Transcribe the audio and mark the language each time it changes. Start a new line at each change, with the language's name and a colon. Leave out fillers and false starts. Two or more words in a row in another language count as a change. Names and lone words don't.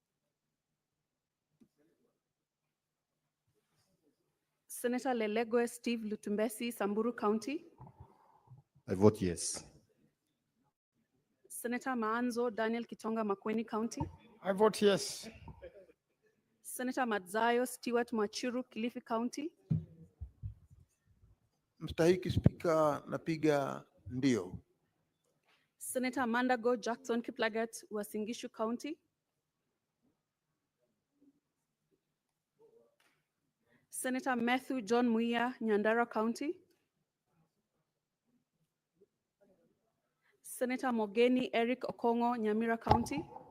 English: Senator Lelegwe Steve Lutumbesi, Samburu County. I vote yes. Senator Maanzo Daniel Kitonga, Makueni County. I vote yes. Senator Madzayo Stewart Machiru, Kilifi County.
Swahili: Mstahiki Spika, napiga ndio.
English: Senator Mandago Jackson Kiplagat, Wasingishu County. Senator Matthew John Muia, Nyandara County. Senator Mogeni Eric Okongo, Nyamira County.